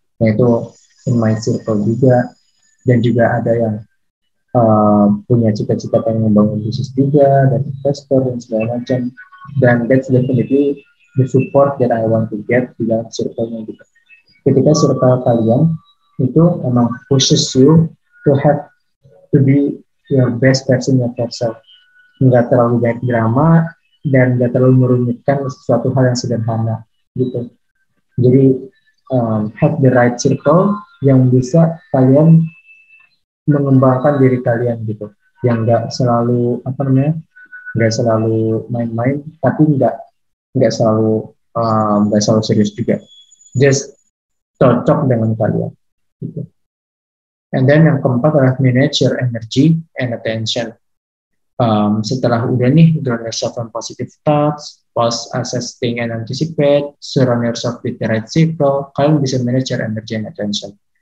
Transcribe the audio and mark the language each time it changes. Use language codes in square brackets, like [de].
[id] Nah itu [en] in my circle [id] juga, dan juga ada yang punya cita-cita pengen membangun bisnis juga, dan investor dan segala macam. [en] Dan that's definitely the support that I want to get [id] di dalam circle-nya gitu. Ketika circle kalian itu emang [en] pushes you to have to be your best version of yourself. [id] Nggak terlalu banyak drama dan nggak terlalu merumitkan sesuatu hal yang sederhana gitu. Jadi [en] have the right circle [id] yang bisa kalian mengembangkan diri kalian gitu. Yang nggak selalu nggak selalu main-main, tapi nggak selalu serius juga. Just cocok dengan kalian gitu. [en] And then [id] yang keempat adalah [en] manage your energy and attention. [id] Setelah udah nih [en] ground yourself on positive thoughts, pause, assess, think, and anticipate, surround yourself with the right circle, [id] kalian bisa [en] manage your energy and attention.